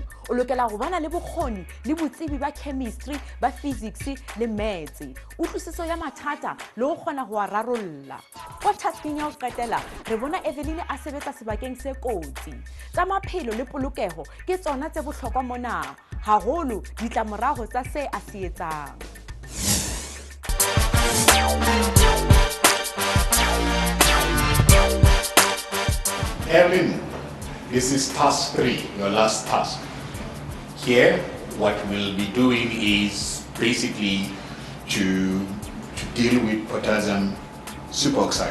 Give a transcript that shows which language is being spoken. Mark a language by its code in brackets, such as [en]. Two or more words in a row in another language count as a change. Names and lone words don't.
[st] O lokela ho bana le bokgoni le botsebi ba chemistry, ba physics le maths. Utlwisiso ya mathata le ho kgona ho a rarolla. Kwa tasking ya ho qetela, re bona Evelyn a sebetsa sebakeng se kotsi. Tsa maphelo le polokeho ke tsona tse bohlokwa mona, haholo ditlamorago tsa se a se etsang. [en] Evelyn, this is task 3, your last task. Here, what we'll be doing is basically to deal with potassium superoxide.